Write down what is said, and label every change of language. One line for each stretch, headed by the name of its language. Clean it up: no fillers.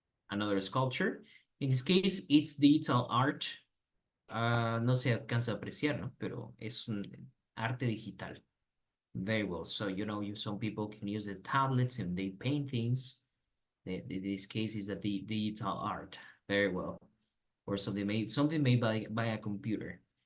English: Another sculpture. In this case, it's digital art.
Spanish: No se alcanza a apreciar, ¿no? Pero es un arte digital.
English: Very well. So, some people can use the tablets and they paint things. This case is the digital art. Very well. Or something made by a computer.